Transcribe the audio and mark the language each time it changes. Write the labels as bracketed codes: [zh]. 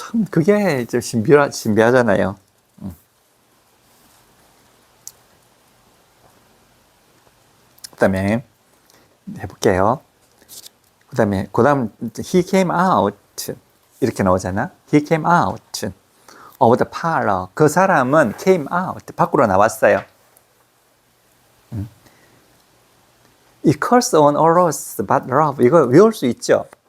[ko] 그게 좀 신비하잖아요. 그 다음에 해볼게요. 그 다음 [en] he came out [ko] 이렇게 나오잖아. [en] he came out of the parlor. [ko] 그 사람은 [en] came out [ko] 밖으로 나왔어요. 이 [en] curse on all laws but love [ko] 이거 외울 수 있죠?